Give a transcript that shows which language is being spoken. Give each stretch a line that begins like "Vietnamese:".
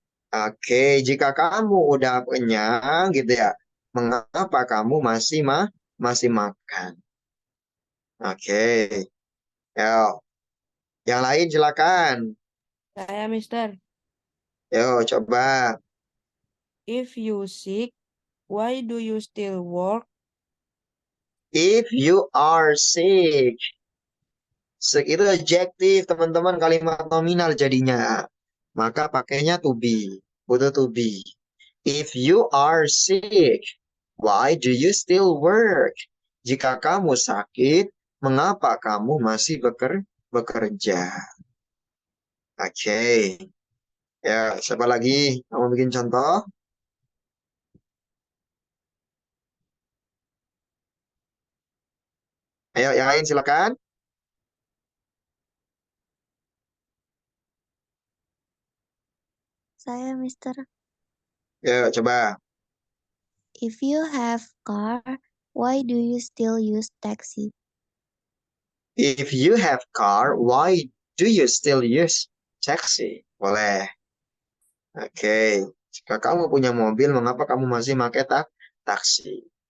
Indonesian: Oke, jika kamu udah kenyang gitu ya, mengapa kamu masih makan? Oke, yo, yang lain silakan. Saya, Mister. Yo, coba.
English: If you sick, why do you still work? If you are sick.
Indonesian: Sick itu adjektif, teman-teman, kalimat nominal jadinya. Maka pakainya to be. Butuh to be.
English: If you are sick, why do you still work?
Indonesian: Jika kamu sakit, mengapa kamu masih bekerja? Oke. Ya, siapa lagi? Kamu bikin contoh? Ayo, yang lain silakan. Saya, Mister. Ya, coba.
English: If you have car, why do you still use taxi? If you have car, why do you still use taxi?
Indonesian: Boleh. Oke. Jika kamu punya mobil, mengapa kamu masih pakai taksi?